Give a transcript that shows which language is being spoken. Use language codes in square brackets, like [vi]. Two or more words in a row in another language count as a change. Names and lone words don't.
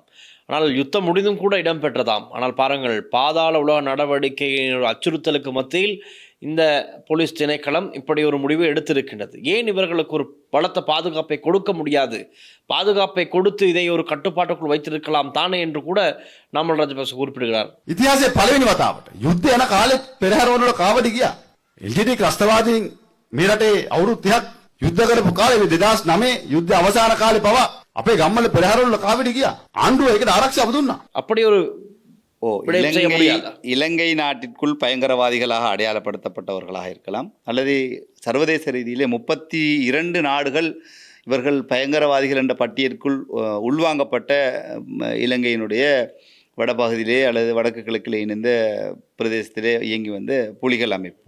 [ta] ஆனால் யுத்தம் முடிந்தும் கூட இடம்பெற்றதாம். ஆனால் பாருங்கள், பாதாள உலக நடவடிக்கை அச்சுறுத்தலுக்கு மத்தியில் இந்த போலீஸ் திணைக்களம் இப்படி ஒரு முடிவு எடுத்திருக்கின்றது. ஏன் இவர்களுக்கு ஒரு பலத்த பாதுகாப்பை கொடுக்க முடியாது? பாதுகாப்பை கொடுத்து இதை ஒரு கட்டுப்பாட்டுக்குள் வைத்திருக்கலாம் தானே என்று கூட நாமல் ராஜபக்ச குறிப்பிடுகிறார். [si] ඉතිහාසයේ පළවෙනි වතාවට යුද්ධ යන කාලේ පෙරහැරවල කාවඩි ගියා. එල්ජීඩී ත්‍රස්තවාදීන් මේ රටේ අවුරුදු 30ක් යුද්ධ කරපු කාලේ 2009 යුද්ධ අවසාන කාලේ පවා අපේ ගම්වල පෙරහැරවල කාවඩි ගියා. ආණ්ඩුව ඒකට ආරක්ෂාව දුන්නා. [ta] அப்படி ஒரு இலங்கை நாட்டிற்குள் பயங்கரவாதிகளாக அடையாளப்படுத்தப்பட்டவர்களாக இருக்கலாம் அல்லது சர்வதேச ரீதியிலே 32 நாடுகள் இவர்கள் பயங்கரவாதிகள் என்ற பட்டியலுக்குள் உள்வாங்கப்பட்ட இலங்கையினுடைய வடபகுதியிலே அல்லது வடக்கு கிழக்கிலே இணைந்த பிரதேசத்திலே இயங்கி வந்த புலிகள் அமைப்பு.